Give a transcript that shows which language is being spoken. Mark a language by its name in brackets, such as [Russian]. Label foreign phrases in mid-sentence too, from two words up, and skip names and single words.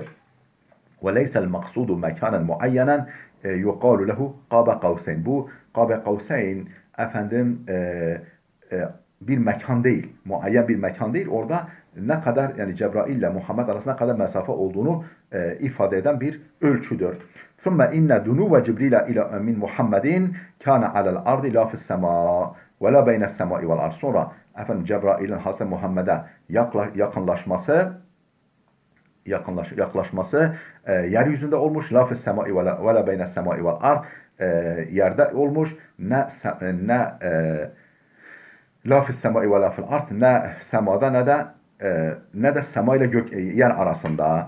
[Arabic] وليس المقصود مكانا معينا يقال له قاب قوسين. [Turkish] Bu [Arabic] قاب قوسين [Turkish] efendim bir mekan değil, muayyen bir mekan değil. Orada ne kadar, yani Cebrail ile Muhammed arasında kadar mesafe olduğunu ifade eden bir ölçüdür. [Arabic] ثُمَّ اِنَّ دُنُوَ جِبْرِيلَ اِلَى مِنْ مُحَمَّدٍ كَانَ عَلَى الْاَرْضِ لَا فِي السَّمَاءِ وَلَا بَيْنَ السَّمَاءِ وَالْاَرْضِ. [Turkish] Sonra efendim Cebrail'in Hazreti Muhammed'e yaklaşması yeryüzünde olmuş. [Arabic] لا في السماء ولا بين السماء والأرض, [Turkish] yerde olmuş. Ne [Arabic] لا في السماء ولا في الأرض, [Turkish] ne semada ne de sema ile yer arasında.